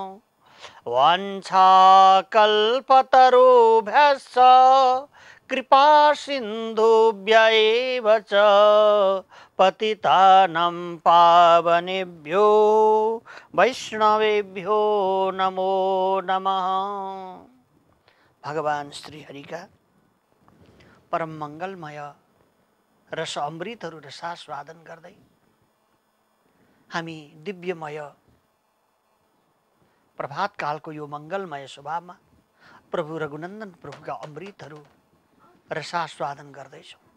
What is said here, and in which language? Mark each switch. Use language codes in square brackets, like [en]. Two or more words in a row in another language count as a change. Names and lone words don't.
[sa] वाञ्छाकल्पतरुभ्यश्च कृपा सिन्धुभ्य एव च पतितानं पावनेभ्यो वैष्णवेभ्यो नमो नमः। [ne] भगवान श्री हरि का परम मंगलमय रस अमृतहरू रसास्वादन गर्दै हामी दिव्यमय प्रभात कालको यो मङ्गलमय स्वभावमा प्रभु रघुनन्दन प्रभुका अमृतहरू रसास्वादन गर्दैछौँ।